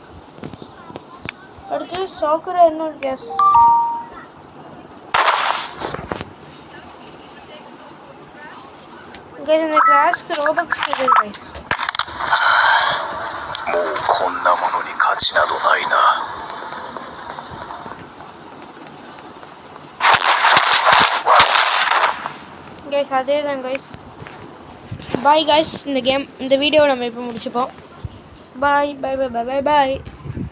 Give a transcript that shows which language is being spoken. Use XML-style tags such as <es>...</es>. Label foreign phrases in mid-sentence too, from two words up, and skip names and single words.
<ta>அடுத்து சாக்குரா இன்னொரு கேஸ். இந்த கிளாஸ்க்கு ரோபக்ஸ் கேட்குது கைஸ்.</ta> <ja>もうこんなものに価値などないな。</ja> <ta>கைஸ் அதே தான் கைஸ்.</ta> <en>bye guys.</en> <ta>இந்த வீடியோவை நம்ம இப்போ முடிச்சுப்போம்.</ta> <en>bye bye bye bye bye.</en>